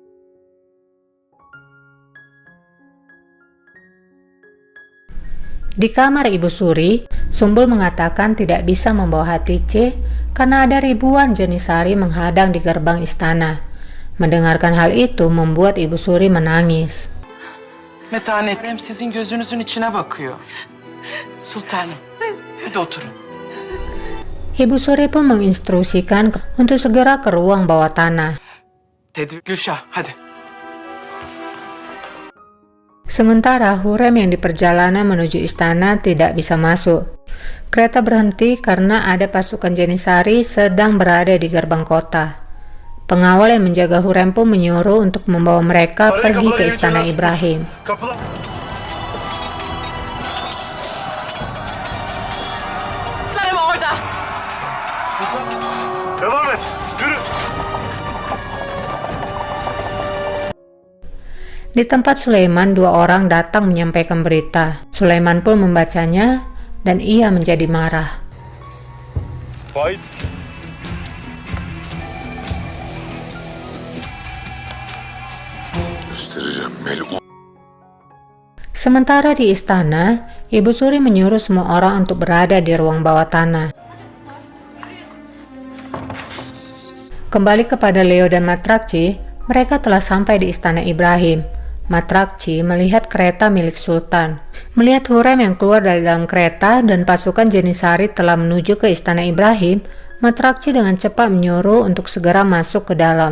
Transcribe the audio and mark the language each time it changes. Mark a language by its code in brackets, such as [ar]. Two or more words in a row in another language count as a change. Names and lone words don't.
[id] Di kamar Ibu Suri, Sumbul mengatakan tidak bisa membawa Hatice karena ada ribuan Janisari menghadang di gerbang istana. Mendengarkan hal itu membuat Ibu Suri menangis. [tr] Metanetim sizin gözünüzün içine bakıyor. Sultanım, hadi oturun. [id] Ibu Suri pun menginstruksikan untuk segera ke ruang bawah tanah. [tr] Gülşah, hadi. [id] Sementara Hurem yang di perjalanan menuju istana tidak bisa masuk. Kereta berhenti karena ada pasukan Janisari sedang berada di gerbang kota. Pengawal yang menjaga Hurem pun menyuruh untuk membawa mereka pergi ke istana Ibrahim. [tr] Sultanım orada. Devam et. Yürü. [id] Di tempat Sulaiman, dua orang datang menyampaikan berita. Sulaiman pun membacanya dan ia menjadi marah. [tr] Faid. Göstereceğim melun. [id] Sementara di istana, Ibu Suri menyuruh semua orang untuk berada di ruang bawah tanah. Kembali kepada Leo dan Matrakci, mereka telah sampai di istana Ibrahim. Matrakci melihat kereta milik Sultan. Melihat Hurem yang keluar dari dalam kereta dan pasukan Janisari telah menuju ke istana Ibrahim, Matrakci dengan cepat menyuruh untuk segera masuk ke dalam.